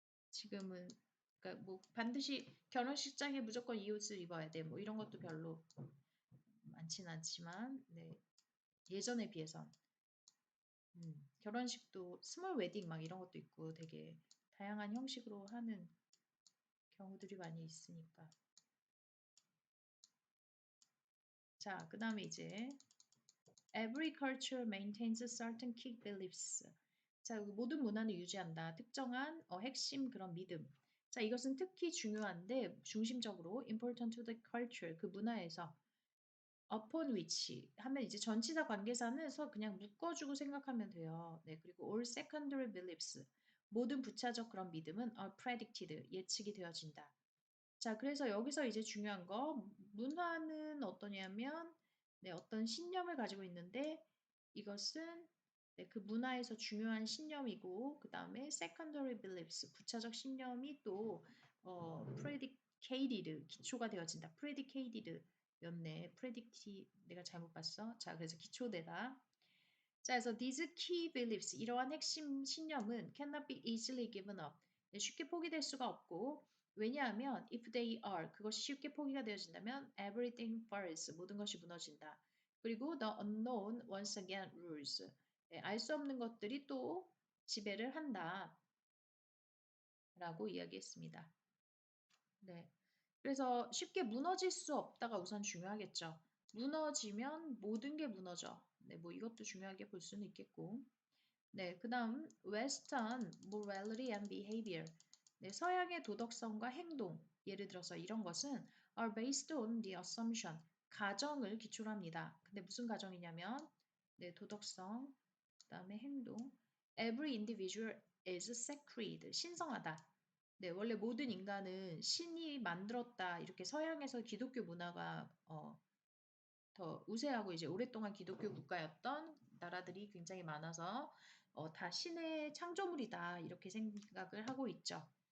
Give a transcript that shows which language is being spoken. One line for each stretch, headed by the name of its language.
Korean: 지금은 그러니까 뭐 반드시 결혼식장에 무조건 이 옷을 입어야 돼. 뭐 이런 것도 별로 많진 않지만, 네. 예전에 비해선 결혼식도 스몰 웨딩 막 이런 것도 있고 되게 다양한 형식으로 하는 경우들이 많이 있으니까. 자, 그 다음에 이제
English: Every culture maintains certain key beliefs.
Korean: 자, 모든 문화는 유지한다. 특정한 핵심 그런 믿음. 자, 이것은 특히 중요한데 중심적으로
English: important to the culture
Korean: 그 문화에서
English: upon which
Korean: 하면 이제 전치사 관계사는 그냥 묶어주고 생각하면 돼요. 네, 그리고
English: all secondary beliefs
Korean: 모든 부차적 그런 믿음은
English: are predicted
Korean: 예측이 되어진다. 자, 그래서 여기서 이제 중요한 거 문화는 어떠냐면 네, 어떤 신념을 가지고 있는데 이것은 네, 그 문화에서 중요한 신념이고 그 다음에
English: secondary beliefs
Korean: 부차적 신념이 또 predicated 기초가 되어진다. predicated 였네. predict 내가 잘못 봤어. 자, 그래서 기초되다. 자, 그래서
English: these key beliefs
Korean: 이러한 핵심 신념은
English: cannot be easily given up.
Korean: 네, 쉽게 포기될 수가 없고 왜냐하면
English: if they are
Korean: 그것이 쉽게 포기가 되어진다면
English: everything falls
Korean: 모든 것이 무너진다. 그리고
English: the unknown once again rules.
Korean: 네, 알 수 없는 것들이 또 지배를 한다. 라고 이야기했습니다. 네. 그래서 쉽게 무너질 수 없다가 우선 중요하겠죠. 무너지면 모든 게 무너져. 네, 뭐 이것도 중요하게 볼 수는 있겠고. 네, 그 다음
English: Western morality and behavior.
Korean: 네, 서양의 도덕성과 행동. 예를 들어서 이런 것은
English: are based on the assumption.
Korean: 가정을 기초로 합니다. 근데 무슨 가정이냐면 네, 도덕성, 그 다음에 행동.
English: Every individual is sacred.
Korean: 신성하다. 네, 원래 모든 인간은 신이 만들었다. 이렇게 서양에서 기독교 문화가 더 우세하고 이제 오랫동안 기독교 국가였던 나라들이 굉장히 많아서 다 신의 창조물이다 이렇게 생각을 하고 있죠.